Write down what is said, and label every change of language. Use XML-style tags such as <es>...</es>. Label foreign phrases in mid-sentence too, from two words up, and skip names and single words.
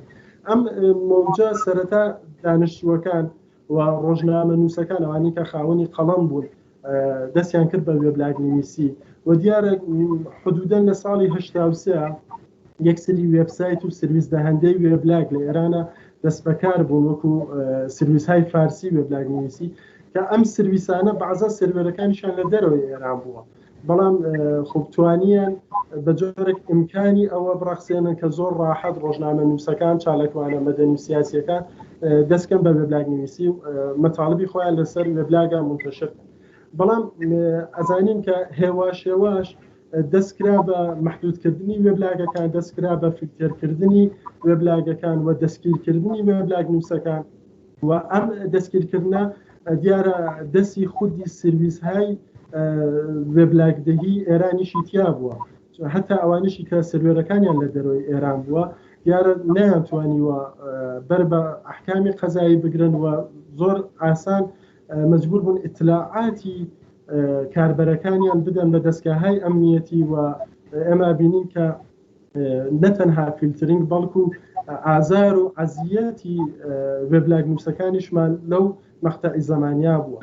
<ckb>ئەم مەوجە سەرەتا دانیشتووەکان و ڕۆژنامە نووسەکان ئەوانی کە خاوەنی قەڵەم بوون دەستیان کرد بە وێبلاگنویسی و دیارە حدودەن لە ساڵی 1970 یەکسری وێبسایت و سرویس دەهەندەی وێبلاگ لە ئێرانە دەست بەکار بوون وەکو</ckb> <fa>سرویس‌های فارسی</fa> <ckb>وێبلاگنویسی کە ئەم سرویسانە بەعزا سرڤەرەکانیشان لە دەرەوەی ئێران بووە، بەڵام خوبتوانیان بە جۆرێک ئیمکانی ئەوە بڕەخسێنن کە زۆر ڕاحەت ڕۆژنامە نووسەکان چالاکوانە مەدەنی و سیاسیەکان دەستکەن بە وێبلاگنویسی و مەتاڵبی خۆیان لەسەر وێبلاگە منتەشر. بەڵام ئەزانین کە هێواشێواش دەستکرا بە محدودکردنی وێبلاگەکان، دەستکرا بە فیلترکردنی وێبلاگەکان و دەستگیرکردنی وێبلاگ نووسەکان و ئەم دەستگیرکردنە دیارە دەستی خودی سرویس‌های وێبلاگدەهی ئێرانیشی تیا بووە، هەتا ئەوانشی کە سروێرەکانیان لە دەرەوەی ئێران بووە دیارە نەیانتوانیوە بەر بە ئەحکامی قەزایی بگرن و زۆر ئاسان مەجبور بوون ئیطلاعاتی کاربەرەکانیان بدەن بە</ckb> <fa>دەستگاهای ئەمنیەتی</fa> <ckb>و ئێمە بینین کە نەتەنها فیلترینگ بەڵکو ئازار و عەزیەتی وێبلاگ نووسەکانیشمان لەو مەقتەعی زەمانیا بووە.</ckb>